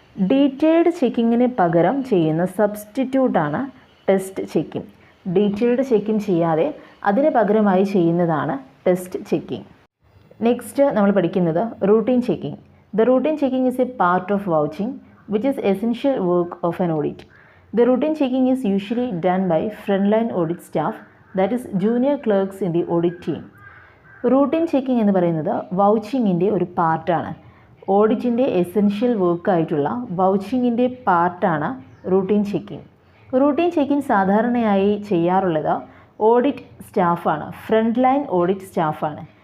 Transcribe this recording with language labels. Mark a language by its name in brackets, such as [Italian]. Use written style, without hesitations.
[Malayalam] Detailed ചെക്കിങ്ങിന് പകരം ചെയ്യുന്ന സബ്സ്റ്റിറ്റ്യൂട്ടാണ് test checking. Detailed checking ചെയ്യാതെ അതിന് പകരമായി ചെയ്യുന്നതാണ് ടെസ്റ്റ് ചെക്കിംഗ്. [English] next [Malayalam] നമ്മൾ പഠിക്കുന്നത് [English] Routine checking. The routine checking is a part of vouching which is essential work of an audit. The routine checking is usually done by frontline audit staff, that is junior clerks in the audit team. [Malayalam] Routine checking എന്ന് പറയുന്നത് വൗച്ചിങ്ങിൻ്റെ ഒരു പാർട്ടാണ്. ഓഡിറ്റിൻ്റെ essential വർക്കായിട്ടുള്ള വൗച്ചിങ്ങിൻ്റെ പാർട്ടാണ് routine checking. Routine checking സാധാരണയായി ചെയ്യാറുള്ളത് audit സ്റ്റാഫാണ്, front line audit സ്റ്റാഫാണ്.